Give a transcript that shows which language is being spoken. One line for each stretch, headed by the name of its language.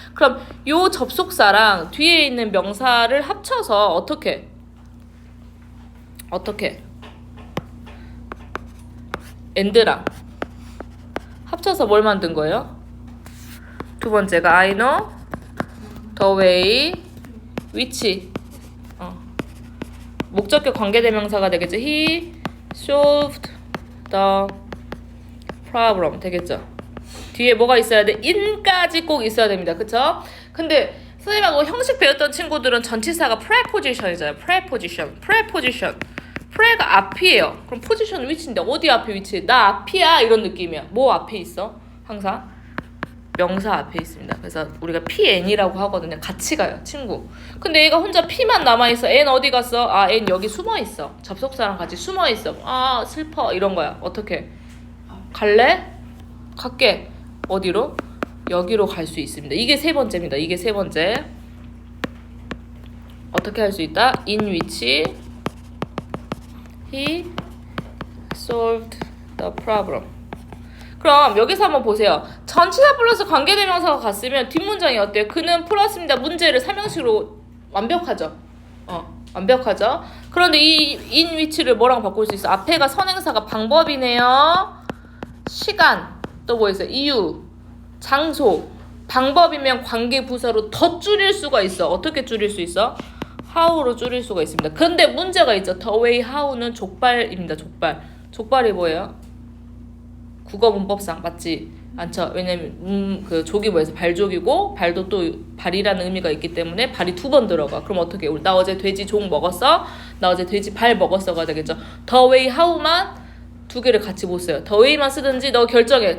Korean: 그럼 요 접속사랑 뒤에 있는 명사를 합쳐서 어떻게 엔드랑 합쳐서 뭘 만든 거예요? 두 번째가
English: I know the way which
Korean: 목적격 관계대명사가 되겠죠.
English: He solved the problem
Korean: 되겠죠. 뒤에 뭐가 있어야 돼? in까지 꼭 있어야 됩니다. 그쵸? 근데 선생님하고 형식 배웠던 친구들은 전치사가 preposition이잖아요. preposition. pre가 앞이에요. 그럼 position 위치인데 어디 앞에 위치해? 나 앞이야 이런 느낌이야. 뭐 앞에 있어? 항상 명사 앞에 있습니다. 그래서 우리가 PN이라고 하거든요. 같이 가요, 친구. 근데 얘가 혼자 P만 남아있어. N 어디 갔어? 아, N 여기 숨어있어. 접속사랑 같이 숨어있어. 아, 슬퍼. 이런 거야. 어떻게? 갈래? 갈게. 어디로? 여기로 갈 수 있습니다. 이게 세 번째입니다. 이게 세 번째. 어떻게 할 수 있다?
English: In which he solved the problem.
Korean: 그럼 여기서 한번 보세요. 전치사 플러스 관계대명사가 갔으면 뒷문장이 어때요? 그는 풀었습니다. 문제를 삼형식으로 완벽하죠. 완벽하죠. 그런데 이 in which를 뭐랑 바꿀 수 있어? 앞에가 선행사가 방법이네요. 시간, 또 뭐 있어요? 이유, 장소. 방법이면 관계부사로 더 줄일 수가 있어. 어떻게 줄일 수 있어? how로 줄일 수가 있습니다. 근데 문제가 있죠. the way how는 족발입니다. 족발이 뭐예요? 국어 문법상 맞지 않죠? 왜냐면 그 족이 뭐해서 발족이고 발도 또 발이라는 의미가 있기 때문에 발이 두 번 들어가. 그럼 어떻게? 나 어제 돼지 족 먹었어? 나 어제 돼지 발 먹었어가 되겠죠. the way how만 두 개를 같이 못 써요. the way만 쓰든지 너 결정해.